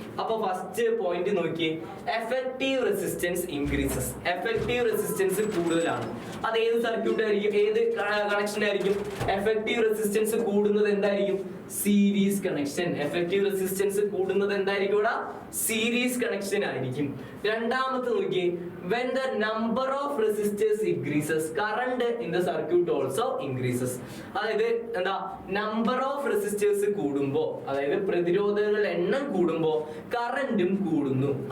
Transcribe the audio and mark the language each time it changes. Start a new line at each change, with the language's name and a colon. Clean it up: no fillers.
Malayalam: അപ്പൊ first point നോക്കിയേ. Effective resistance increases. Effective resistance കൂടുതലാണ്. അത് ഏത് സർക്യൂട്ട് ആയിരിക്കും? ഏത് കണക്ഷൻ ആയിരിക്കും? എഫക്റ്റീവ് റെസിസ്റ്റൻസ് കൂടുന്നത് എന്തായിരിക്കും? Series connection. എഫക്റ്റീവ് റെസിസ്റ്റൻസ് കൂടുന്നത് എന്തായിരിക്കും? ഇവിടെ സീരീസ് കണക്ഷൻ ആയിരിക്കും. രണ്ടാമത്തെ നോക്കിയേ.
English: when the number of resistors increases, current in the circuit also increases.
Malayalam: അതായത് എന്താ? നമ്പർ ഓഫ് റെസിസ്റ്റേഴ്സ് കൂടുമ്പോ, അതായത് പ്രതിരോധങ്ങളുടെ എണ്ണം കൂടുമ്പോ കറന്റും കൂടുന്നു.